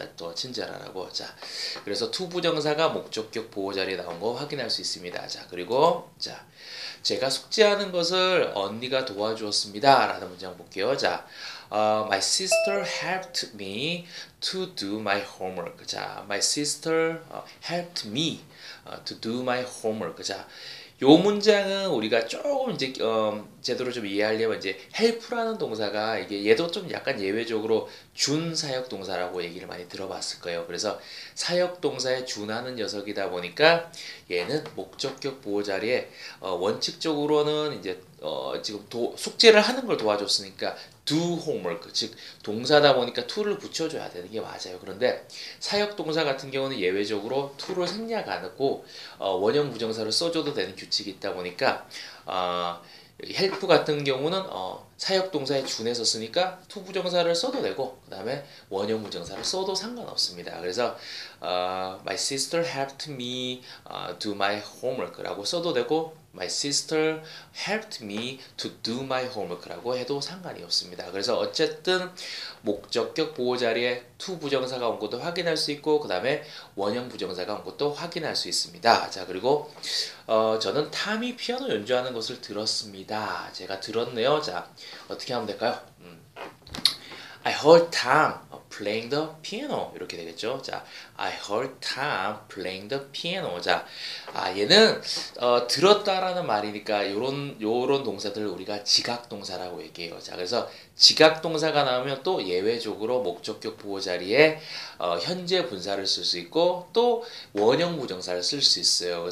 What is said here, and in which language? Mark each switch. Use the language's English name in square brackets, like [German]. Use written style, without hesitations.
[Korean] 자, 또 친절하라고. 자, 그래서 to 부정사가 목적격 보호 자리에 나온 거 확인할 수 있습니다. 자, 그리고 자, 제가 숙제하는 것을 언니가 도와주었습니다. 라는 문장 볼게요. [English] 자, my sister helped me to do my homework. 자, my sister helped me to do my homework. [Korean] 자, 요 문장은 우리가 조금 이제 제대로 좀 이해하려면 이제 help라는 동사가 이게 얘도 좀 약간 예외적으로 준사역 동사라고 얘기를 많이 들어봤을 거예요. 그래서 사역 동사에 준하는 녀석이다 보니까 얘는 목적격 보호 자리에 원칙적으로는 이제 지금 숙제를 하는 걸 도와줬으니까 [English] do homework, [Korean] 즉 동사다 보니까 to를 붙여줘야 되는 게 맞아요. 그런데 사역 동사 같은 경우는 예외적으로 to를 생략 안 하고 원형 부정사를 써줘도 되는 규칙이 있다 보니까 help 같은 경우는 사역 동사에 준해서 쓰니까 to 부정사를 써도 되고 그 다음에 원형 부정사를 써도 상관없습니다. 그래서 [English] my sister helped me do my homework라고 [Korean] 써도 되고 [English] my sister helped me to do my homework라고 [Korean] 해도 상관이 없습니다. 그래서 어쨌든 목적격 보호 자리에 to 부정사가 온 것도 확인할 수 있고 그 다음에 원형 부정사가 온 것도 확인할 수 있습니다. 자, 그리고 저는 탐이 피아노 연주하는 것을 들었습니다. 제가 들었네요. 자, 어떻게 하면 될까요? [English] I heard Tom playing the piano [Korean] 이렇게 되겠죠. [English] 자, I heard Tom playing the piano. [Korean] 자, 얘는 들었다라는 말이니까 요런 동사들을 우리가 지각 동사라고 얘기해요. 자, 그래서 지각 동사가 나오면 또 예외적으로 목적격 보호 자리에 현재 분사를 쓸 수 있고 또 원형 부정사를 쓸 수 있어요.